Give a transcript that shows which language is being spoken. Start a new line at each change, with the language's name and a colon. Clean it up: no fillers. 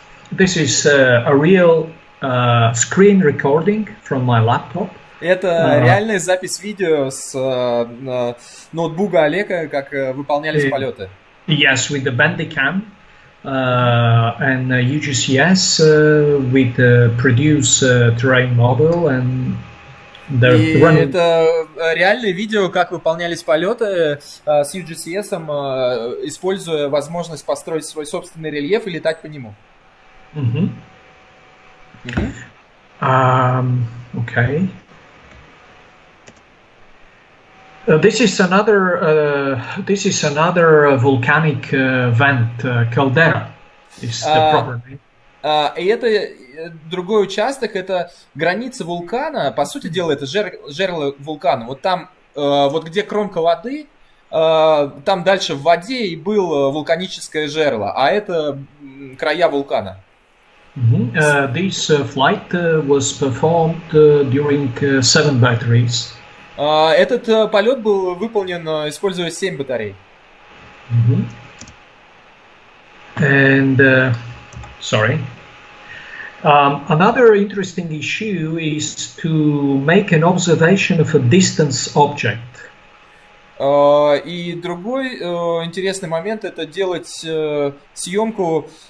English: This is a real screen recording from my laptop.
Russian: Это реальная запись видео с ноутбука Олега, как выполнялись полеты.
English: Yes, with the Bandicam and UGCS with the produce terrain model and
Russian: И это реальное видео, как выполнялись полеты с UGCS, используя возможность построить свой собственный рельеф и летать по нему.
English: Okay. This is another volcanic vent, caldera. Is the proper name.
Russian: И это другой участок, это граница вулкана, по сути дела, это жерло вулкана. Вот там, вот где кромка воды, там дальше в воде и было вулканическое жерло, а это края вулкана.
English: This flight was performed during 7 batteries.
Russian: Этот полет был выполнен, используя 7 батарей.
English: And sorry. Another interesting issue is to make an observation of a distance object.
Russian: И другой интересный момент это делать съемку.